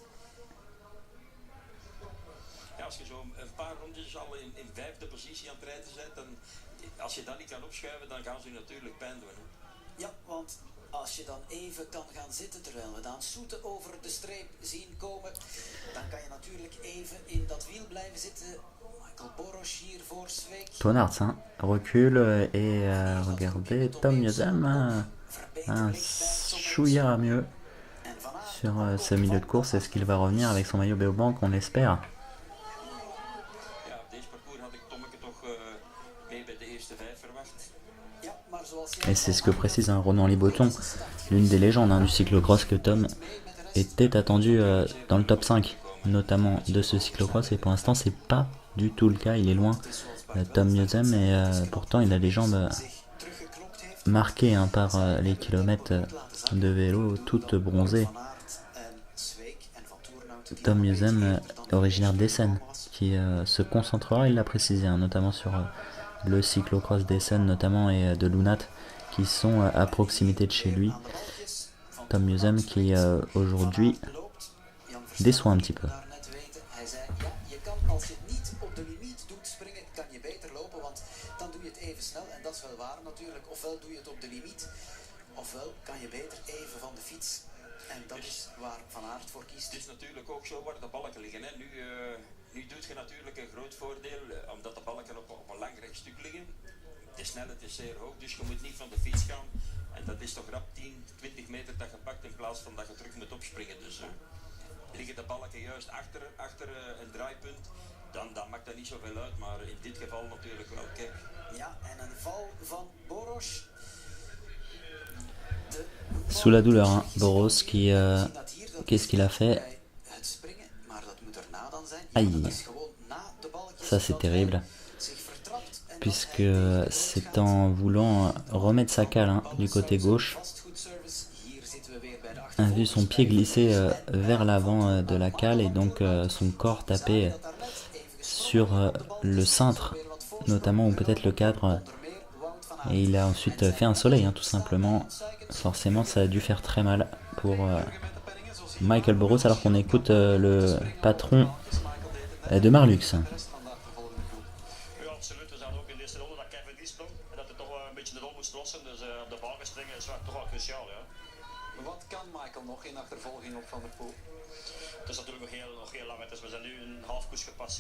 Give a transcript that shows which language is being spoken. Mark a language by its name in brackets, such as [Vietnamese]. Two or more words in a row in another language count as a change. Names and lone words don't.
[Dutch] Ja, als je zo een paar rondjes al in 5e positie aan het rijden bent, dan, als je dat niet kan opschuiven, dan gaan ze je natuurlijk pijn doen. Hè. Ja, want Als je dan even kan gaan zitten terwijl we dan Soete over de streep zien komen, dan kan je natuurlijk even in dat wiel blijven zitten. Michael Boros hier voor Zweek. [French] Tonarts, hein, recule et regardez, Tom Yuzem un chouïa mieux sur ce milieu de course. Est-ce qu'il va revenir avec son maillot Beobank? On l'espère. [Dutch] Ja, op deze parcours had ik Tommeke toch mee bij de eerste 5 verwacht. [French] Et c'est ce que précise Ronan Liboton, l'une des légendes du cyclocross, que Tom était attendu dans le top 5, notamment de ce cyclocross, et pour l'instant c'est pas du tout le cas, il est loin, Tom Yuzem, et pourtant il a les jambes marquées par les kilomètres de vélo, toutes bronzées. Tom Yuzem, originaire d'Essen, qui se concentrera, il l'a précisé, notamment sur le cyclocross d'Essen notamment et de Lunat, qui sont à proximité de chez lui. Tom Yuzem qui aujourd'hui déçoit un petit peu. [Dutch] Ofwel kan je beter even van de fiets. En dat is waar Van Aert voor kiest. Het is natuurlijk ook zo waar de balken liggen. Hè. Nu doet je natuurlijk een groot voordeel, omdat de balken op een lang rechtstuk liggen. De snelheid is zeer hoog, dus je moet niet van de fiets gaan. En dat is toch rap 10, 20 meter dat je pakt in plaats van dat je terug moet opspringen. Dus liggen de balken juist achter een draaipunt, dan maakt dat niet zoveel uit. Maar in dit geval natuurlijk wel. Kijk. Ja, en een val van Boros. [French] Sous la douleur, hein. Boros qui... qu'est-ce qu'il a fait? Aïe. Ça c'est terrible. Puisque c'est en voulant remettre sa cale du côté gauche, a vu son pied glisser vers l'avant de la cale et donc son corps taper sur le cintre, notamment, ou peut-être le cadre. Et il a ensuite fait un soleil, tout simplement. Forcément, ça a dû faire très mal pour Michael Boros, alors qu'on écoute le patron de Marlux. [Dutch] Wat kan Michael nog in achtervolging op Van der Poel? Het is natuurlijk nog heel lang. We zijn nu een half koers gepasseerd.